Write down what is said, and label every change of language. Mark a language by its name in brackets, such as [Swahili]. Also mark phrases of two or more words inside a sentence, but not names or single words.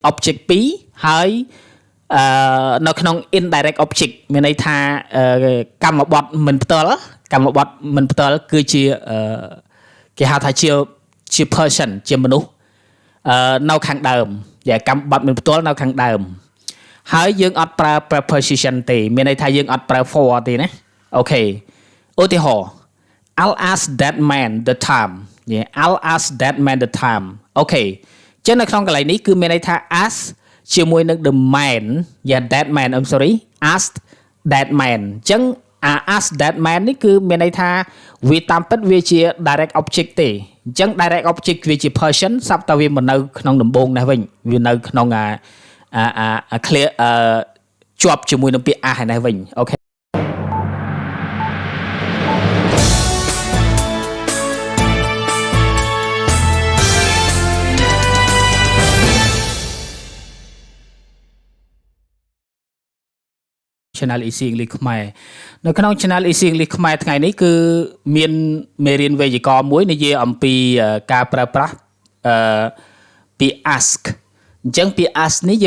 [Khmer] object 2 ហើយនៅក្នុង [English] indirect object [Khmer] មានន័យថាកម្មបត្តិមិនផ្ទាល់គឺជាគេហៅថាជា person ជាមនុស្សនៅខាងដើមកម្មបត្តិមិនផ្ទាល់នៅខាង ដើមហើយយើងអត់ប្រើ preposition ទេមានន័យថាយើងអត់ប្រើ for ទេណាអូខេឧទាហរណ៍ [English] I'll ask that man the time I'll ask that man the time [Khmer] អូខេចឹងនៅក្នុងកន្លែងនេះគឺមានន័យថា ask ជាមួយនឹង [English] the man that man I'm sorry ask that man [Khmer] ចឹង [English] ask that man [Khmer] នេះគឺមានន័យថាវាតាមពិតវាជា [English] direct object [Khmer] ទេអញ្ចឹង [English] direct object [Khmer] វាជា person សប្តាហ៍វាមិននៅក្នុងដំបូងនេះវិញវានៅក្នុងclear ជាប់ជាមួយនឹងពាក្យ ask នេះវិញអូខេ Channel Easy English ខ្មែរនៅក្នុង Channel Easy English ខ្មែរថ្ងៃនេះគឺមានមេរៀនវេយ្យាករណ៍មួយនិយាយអំពីការប្រើប្រាស់ពាក្យ ask អញ្ចឹងពាក្យ ask នេះ